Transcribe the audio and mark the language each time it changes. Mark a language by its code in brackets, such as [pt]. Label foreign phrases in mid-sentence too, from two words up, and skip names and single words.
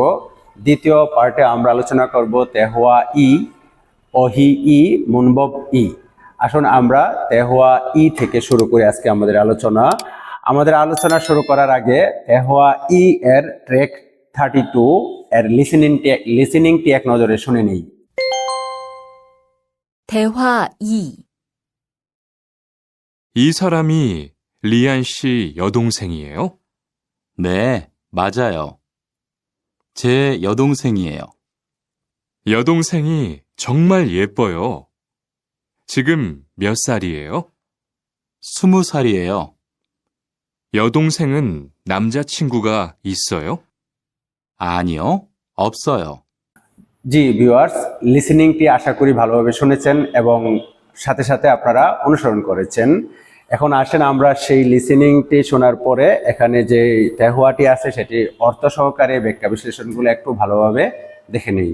[bn] দ্বিতীয় পার্টে আমরা আলোচনা করব [ko] 대화 이, 어휘 이, 문법 이. [bn] আসুন আমরা [ko] 대화 이 [bn] থেকে শুরু করি আজকে আমাদের আলোচনা। শুরু করার আগে [ko] 대화 이 [bn] এর ট্র্যাক 32 এর লিসেনিংটি এক নজরে শুনে নেই। [ko] 대화 2. 이 사람이 리안 씨 여동생이에요? 네, 맞아요. 제 여동생이에요. 여동생이 정말 예뻐요. 지금 몇 살이에요? 20살이에요. 여동생은 남자친구가 있어요? 아니요, 없어요. [bn] জি ভিউয়ার্স, লিসেনিংটি আশা করি ভালোভাবে শুনেছেন এবং সাথে সাথে আপনারা অনুসরণ করেছেন। এখন আসেন আমরা সেই লিসেনিংটি শোনার পরে এখানে যে তেহওয়াটি আছে সেটি অর্থ সহকারে ব্যাখ্যা বিশ্লেষণগুলো একটু ভালোভাবে দেখে নিই।